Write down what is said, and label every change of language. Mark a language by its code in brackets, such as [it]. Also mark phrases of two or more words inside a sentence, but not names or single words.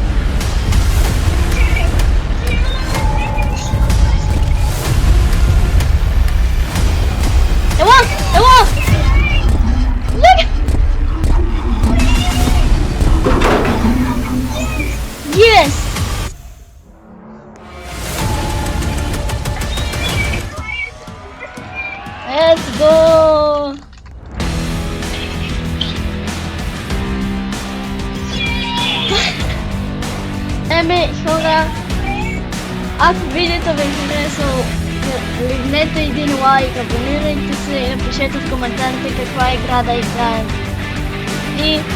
[bg] Ела! Лег! [en] Yes! Let's go! [bg] Хора, ако видеото ви е харесало, лигнете един лайк, абонирайте се и напишете в коментарите каква игра да играем.